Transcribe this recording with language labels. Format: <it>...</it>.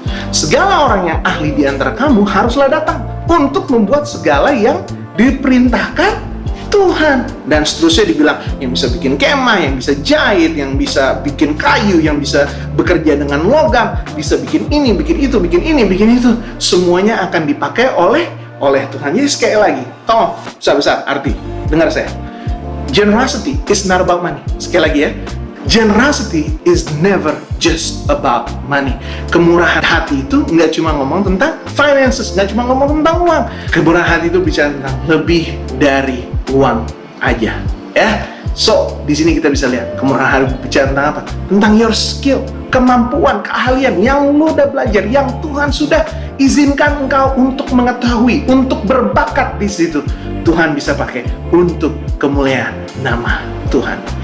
<id>Segala orang yang ahli di antara kamu haruslah datang untuk membuat segala yang diperintahkan Tuhan. Dan seterusnya dibilang, yang bisa bikin kemah, yang bisa jahit, yang bisa bikin kayu, yang bisa bekerja dengan logam, bisa bikin ini, bikin itu, bikin ini, bikin itu. Semuanya akan dipakai oleh Tuhan. Jadi sekali lagi, tolong besar-besar arti, dengar saya.</id> <en>Generosity is not about money.</en> <id>Sekali lagi ya,</id> <en>generosity is never just about money.</en> <id>Kemurahan hati itu nggak cuma ngomong tentang finances, nggak cuma ngomong tentang uang. Kemurahan hati itu bicara tentang lebih dari uang aja, ya.</id> <en>So</en> <id>di sini kita bisa lihat kemurahan hati bicara tentang apa? Tentang</id> <en>your skill.</en> <id>kemampuan, keahlian yang lo udah belajar, yang Tuhan sudah izinkan engkau untuk mengetahui, untuk berbakat di situ, Tuhan bisa pakai untuk kemuliaan nama Tuhan.</id>